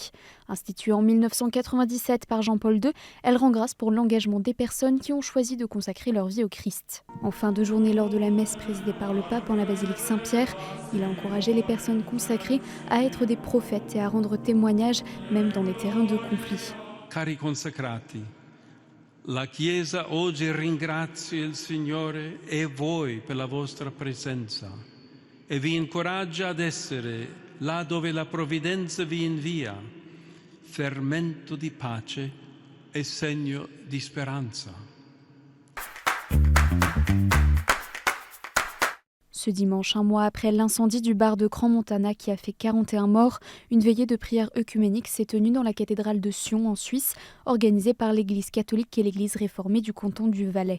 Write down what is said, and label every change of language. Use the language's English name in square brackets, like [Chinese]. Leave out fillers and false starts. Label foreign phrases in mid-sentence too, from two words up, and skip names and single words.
[French] Instituée en 1997 par Jean-Paul II, elle rend grâce pour l'engagement des personnes qui ont choisi de consacrer leur vie au Christ. En fin de journée, lors de la messe présidée par le pape en la basilique Saint-Pierre, il a encouragé les personnes consacrées à être des prophètes et à rendre témoignage, même dans les terrains de conflit. [Italian] Cari consacrati, la Chiesa oggi ringrazia il Signore e voi per la vostra presenza e vi incoraggia ad essere, là dove la provvidenza vi invia, fermento di pace e segno di speranza. [French] Ce dimanche, un mois après l'incendie du bar de Crans-Montana qui a fait 41 morts, une veillée de prière œcuménique s'est tenue dans la cathédrale de Sion en Suisse, organisée par l'Église catholique et l'Église réformée du canton du Valais.